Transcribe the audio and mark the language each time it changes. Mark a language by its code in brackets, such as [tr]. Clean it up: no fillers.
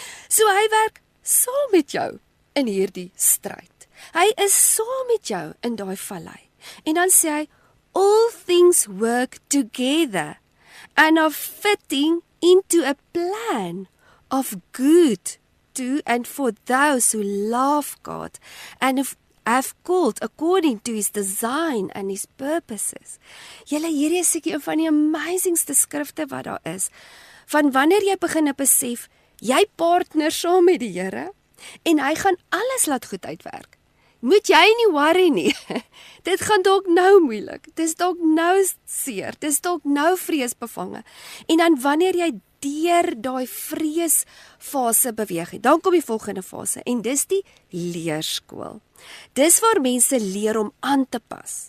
[af] So hy werk saam met jou in hierdie stryd. Hy is saam met jou in daai vallei. En dan sê hy, [en] all things work together and are fitting into a plan of good to and for those who love God and have called according to his design and his purposes. [af] Julle, hierdie is seker een van die amazingste skrifte wat daar is. Van wanneer jy begin besef, jy partner saam met die Here en hy gaan alles laat goed uitwerk. Moet jy nie worry nie. Dit gaan dalk nou moeilik. Dis dalk nou seer. Dis dalk nou vreesbevange. En dan wanneer jy deur daai vreesfase beweeg het, dan kom die volgende fase en dis die leerskool. Dis waar mense leer om aan te pas.